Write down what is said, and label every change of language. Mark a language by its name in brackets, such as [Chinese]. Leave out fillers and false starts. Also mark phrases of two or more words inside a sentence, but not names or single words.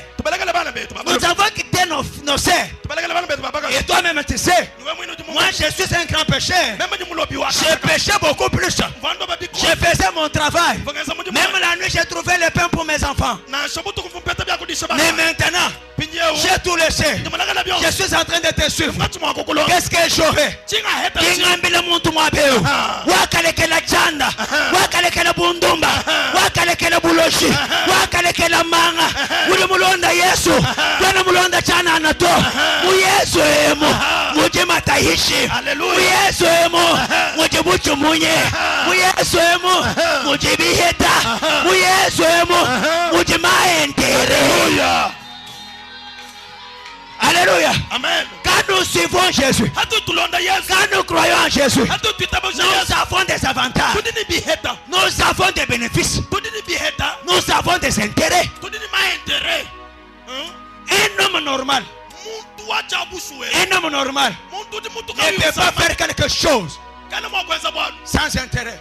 [French] Nous avons quitté nos sœurs. Et toi-même tu sais, moi je suis un grand pécheur. J'ai péché beaucoup plus. Je faisais mon travail. Même la nuit j'ai trouvé le pain pour mes enfants. Mais maintenant, j'ai tout laissé. Je suis en train de te suivre. Qu'est-ce que j'aurai? [Luba-Katanga] Kingambile muntu mwabeo wakalekela chanda wakalekela bundumba wakalekela buloshi wakalekela manga uli mulonda Yesu kana mulonda chana anato mu Yesu emo muje mataishi mu Yesu emo muje buchu munye mu Yesu emo muje biheta mu Yesu emo muje maentere. [French] Alléluia. Amen. Quand nous suivons Jésus, quand nous croyons en Jésus, nous avons des avantages, nous avons des bénéfices, nous avons des intérêts. Un homme normal ne peut pas faire quelque chose sans intérêt.